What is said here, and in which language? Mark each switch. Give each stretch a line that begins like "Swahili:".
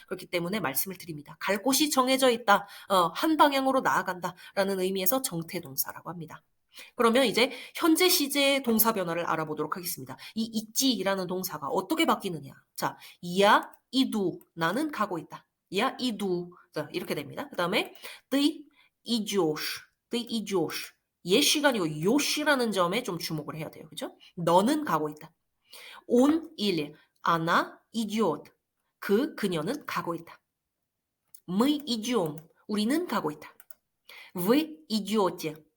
Korean: 그렇기 때문에 말씀을 드립니다. 갈 곳이 정해져 있다. 한 방향으로 나아간다라는 의미에서 정태동사라고 합니다. 그러면 이제 현재 시제의 동사 변화를 알아보도록 하겠습니다. 이 있지라는 동사가 어떻게 바뀌느냐. 자, 이야, 이두, 나는 가고 있다. 이야, 이두. 자, 이렇게 됩니다. 그 다음에
Russian: ты идешь, ты идешь.
Korean: 예시가 아니고 요시라는 점에 좀 주목을 해야 돼요. 그죠? 너는 가고 있다.
Russian: Он или она идет.
Korean: 그녀는 가고 있다.
Russian: Мы идем.
Korean: 우리는 가고 있다.
Russian: Вы идете.